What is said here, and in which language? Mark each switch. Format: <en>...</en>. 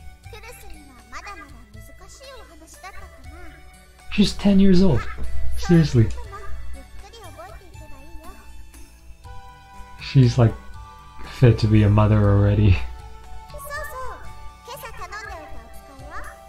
<ja>クルスにはまだまだ難しいお話だったかな。</ja> <en>She's 10 years old. Seriously.</en> <ja>ゆっくり覚えていけばいいよ。</ja> <en>She's like fit to be a mother already.</en> <ja>そうそう、今朝頼んでおいたお使いは？</ja>